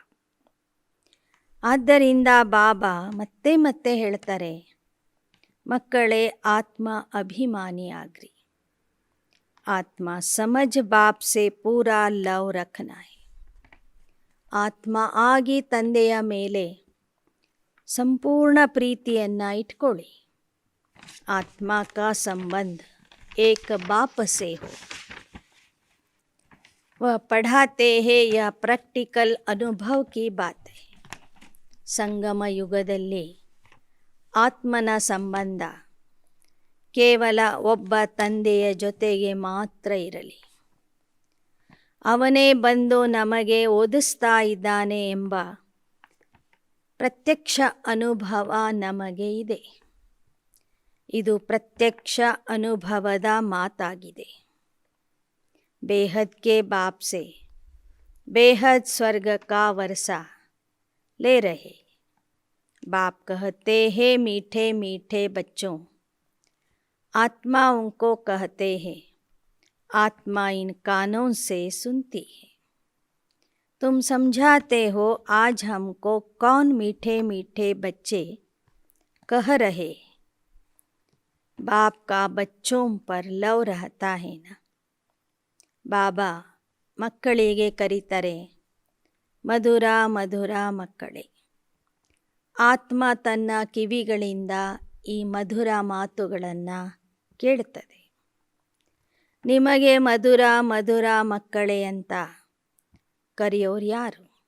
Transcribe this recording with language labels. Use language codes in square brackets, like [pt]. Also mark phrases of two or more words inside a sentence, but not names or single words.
[kn] ಆದ್ದರಿಂದ ಬಾಬಾ ಮತ್ತೆ ಮತ್ತೆ ಹೇಳ್ತಾರೆ, ಮಕ್ಕಳೇ ಆತ್ಮ ಅಭಿಮಾನಿ ಆಗ್ರಿ. [hi] आत्मा समझ बाप से पूरा लव रखना है. [kn] ಆತ್ಮ ಆಗಿ ತಂದೆಯ ಮೇಲೆ ಸಂಪೂರ್ಣ ಪ್ರೀತಿಯನ್ನು ಇಟ್ಕೊಳ್ಳಿ. [hi] आत्मा का संबंध एक बाप से हो. वह पढ़ाते हैं, यह प्रैक्टिकल अनुभव की बात है. [kn] ಸಂಗಮ ಯುಗದಲ್ಲಿ ಆತ್ಮನ ಸಂಬಂಧ ಕೇವಲ ಒಬ್ಬ ತಂದೆಯ ಜೊತೆಗೆ ಮಾತ್ರ ಇರಲಿ. ಅವನೇ ಬಂದು ನಮಗೆ ಓದಿಸ್ತಾ ಇದ್ದಾನೆ ಎಂಬ ಪ್ರತ್ಯಕ್ಷ ಅನುಭವ ನಮಗೆ ಇದೆ. ಇದು ಪ್ರತ್ಯಕ್ಷ ಅನುಭವದ ಮಾತಾಗಿದೆ. [hi] बेहद के बाप से बेहद स्वर्ग का वर्सा ले रहे. बाप कहते हैं मीठे मीठे बच्चों. आत्मा उनको कहते हैं, आत्मा इन कानों से सुनती है. तुम समझाते हो आज हमको कौन मीठे मीठे बच्चे कह रहे. बाप का बच्चों पर लव रहता है ना. [kn] बाबा ಮಕ್ಕಳಿಗೆ ಕರೀತಾರೆ, ಮಧುರ ಮಧುರ ಮಕ್ಕಳೇ. ಆತ್ಮ ತನ್ನ ಕಿವಿಗಳಿಂದ ಈ ಮಧುರ ಮಾತುಗಳನ್ನು ಕೇಳುತ್ತದೆ. ನಿಮಗೆ ಮಧುರ ಮಧುರ ಮಕ್ಕಳೇ ಅಂತ ಕರೆಯೋರು ಯಾರು?